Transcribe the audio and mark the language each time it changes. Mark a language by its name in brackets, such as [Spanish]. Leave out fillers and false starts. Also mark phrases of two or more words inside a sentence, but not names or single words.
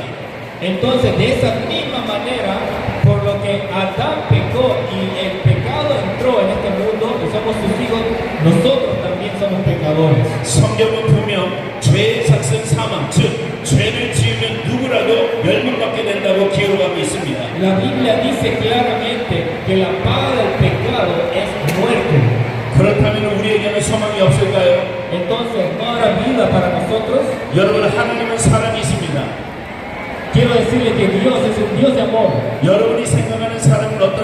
[Spanish] Entonces, de esa misma manera, por lo que Adán pecó y el pecado entró en este mundo y somos sus hijos, nosotros también somos pecadores. [Korean] 성경은 분명 죄의 삭은 사망, 즉 죄를 지으면 누구라도 멸망받게 된다고 기록하고 있습니다. [Spanish] La Biblia dice claramente que la paga del pecado es muerte. [Korean] 그렇다면 우리에게는 소망이 없을까요? [Spanish] Entonces, ¿no habrá vida para nosotros? [Korean] 여러분, 하나님은 사랑이십니다. [Spanish] Quiero decirle que Dios es un Dios de amor. [Korean] 여러분이 생각하는 사랑과